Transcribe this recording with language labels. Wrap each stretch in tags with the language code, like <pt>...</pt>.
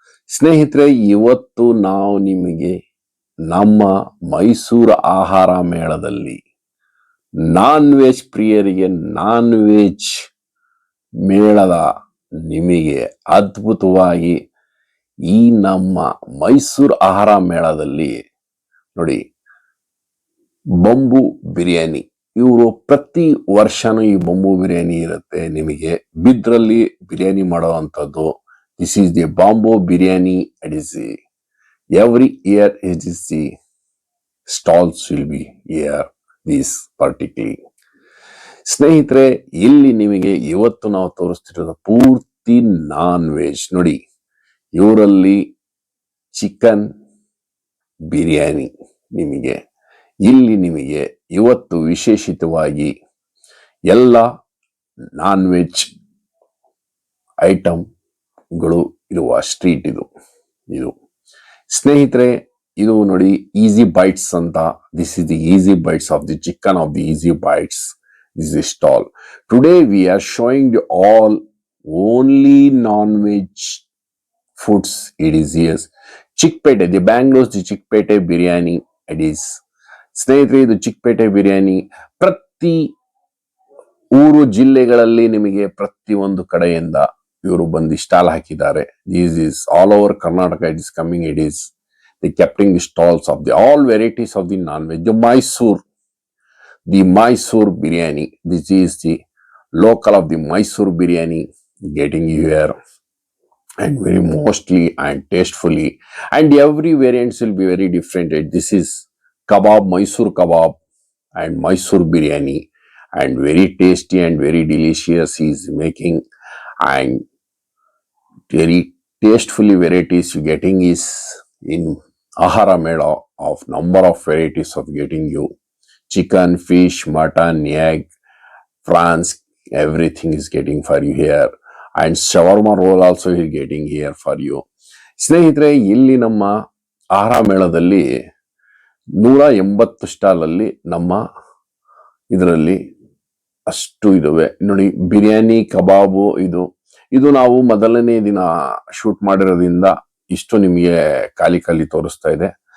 <kn>ಸ್ನೇಹಿತರೆ, ಇವತ್ತು ನಾವು ನಿಮಗೆ ನಮ್ಮ ಮೈಸೂರು ಆಹಾರ ಮೇಳದಲ್ಲಿ ನಾನ್ ವೆಜ್ ಪ್ರಿಯರಿಗೆ ನಾನ್ ವೆಜ್ ಮೇಳದ ನಿಮಗೆ ಅದ್ಭುತವಾಗಿ ಈ ನಮ್ಮ ಮೈಸೂರು ಆಹಾರ ಮೇಳದಲ್ಲಿ ನೋಡಿ, ಬಂಬು ಬಿರಿಯಾನಿ, ಇವರು ಪ್ರತಿ ವರ್ಷನೂ ಈ ಬಂಬು ಬಿರಿಯಾನಿ ಇರುತ್ತೆ. ನಿಮಗೆ ಬಿದ್ರಲ್ಲಿ ಬಿರಿಯಾನಿ ಮಾಡುವಂಥದ್ದು.</kn> <en>This is the bamboo biryani. It is every year it is the stalls will be here. This particularly.</en> <kn>ಸ್ನೇಹಿತರೆ, ಇಲ್ಲಿ ನಿಮಗೆ ಇವತ್ತು ನಾವು ತೋರಿಸ್ತಿರೋದು ಪೂರ್ತಿ ನಾನ್ ವೆಜ್. ನೋಡಿ, ಇವರಲ್ಲಿ ಚಿಕನ್ ಬಿರಿಯಾನಿ ನಿಮಗೆ ಇಲ್ಲಿ ನಿಮಗೆ ಇವತ್ತು ವಿಶೇಷಿತವಾಗಿ ಎಲ್ಲ ನಾನ್ ವೆಜ್ ಐಟಮ್ಗಳು ಇರುವ ಸ್ಟ್ರೀಟ್ ಇದು ಸ್ನೇಹಿತರೆ. ಇದು ನೋಡಿ, ಈಸಿ ಬೈಟ್ಸ್ ಅಂತ.</kn> <en>This is the easy bites of the chicken of the easy bites. This is stall. Today we are showing the all only non veg foods. It is years Chickpete, the Bangalore the Chickpete biryani. It is</en> <kn>ಸ್ನೇಹಿತರೆ, ಇದು ಚಿಕ್ಕಪೇಟೆ ಬಿರಿಯಾನಿ ಪ್ರತಿ ಊರು ಜಿಲ್ಲೆಗಳಲ್ಲಿ ನಿಮಗೆ ಪ್ರತಿ ಒಂದು ಕಡೆಯಿಂದ ಇವರು ಬಂದು ಸ್ಟಾಲ್ ಹಾಕಿದ್ದಾರೆ.</kn> <en>This is all over Karnataka. It is coming. It is the keeping the stalls of the all varieties of the non veg. The Mysore biryani. This is the local of the Mysore biryani getting here, and very mostly and tastefully, and every variants will be very different. This is kebab, Mysore kebab and Mysore biryani, and very tasty and very delicious he is making, and very tastefully varieties you getting is in Ahara Mela of number of varieties of getting you chicken, fish, mutton, egg, prawns, everything is getting for you here, and shawarma roll also is getting here for you.</en> <kn>ಸ್ನೇಹಿತರೆ, ಇಲ್ಲಿ ನಮ್ಮ ಆಹಾರ ಮೇಳದಲ್ಲಿ 180 stall ಅಲ್ಲಿ ನಮ್ಮ ಇದರಲ್ಲಿ ಅಷ್ಟು ಇದಾವೆ. ನೋಡಿ, ಬಿರಿಯಾನಿ, ಕಬಾಬು, ಇದು ನಾವು ಮೊದಲನೇ ದಿನ ಶೂಟ್ ಮಾಡಿರೋದ್ರಿಂದ ಇಷ್ಟು ನಿಮಗೆ ಖಾಲಿ ತೋರಿಸ್ತಾ ಇದೆ.</kn>